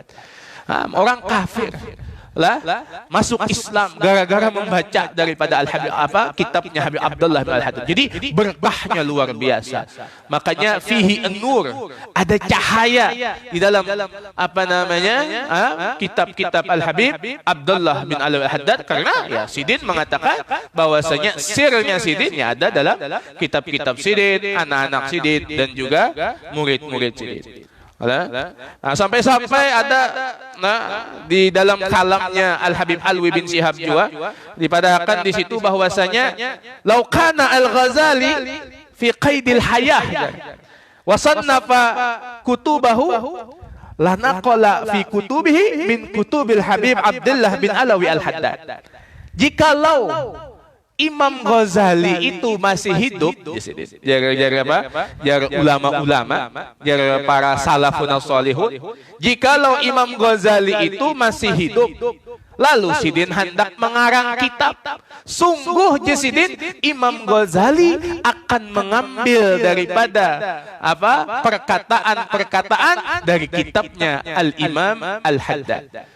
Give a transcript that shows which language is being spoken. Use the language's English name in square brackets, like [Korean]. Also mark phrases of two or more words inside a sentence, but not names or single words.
[Indonesian] Orang kafir lah masuk Islam gara-gara membaca daripada Al-Habib kitabnya Habib Abdullah bin Al-Haddad. Jadi berkahnya luar biasa. Makanya [Arabic] فيه النور, [Indonesian] ada cahaya di dalam apa namanya kitab-kitab Al-Habib Abdullah bin Alwi Al-Haddad, karena ya Sidin mengatakan bahwasanya sirnya Sidin ya ada dalam kitab-kitab Sidin, anak-anak Sidin dan juga murid-murid Sidin. Sampai-sampai ada di dalam kalamnya Al-Habib Alwi bin Syihab juga dipadahkan di situ bahwasanya [Arabic] لو كان الغزالي في قيد الحياة وصنف كتبه لنقل في كتبه من كتب [Indonesian] Habib Abdullah bin Alwi Al-Haddad. Jikalau Imam Ghazali itu masih hidup, jaga apa? Jaga ulama-ulama, jaga para [Arabic] السلفون الصالحون. [Indonesian] Jikalau Imam Ghazali itu masih hidup, lalu Sidin hendak mengarang kitab, sungguh Sidin Imam Ghazali akan mengambil daripada perkataan-perkataan dari kitabnya Al-Imam Al-Haddad.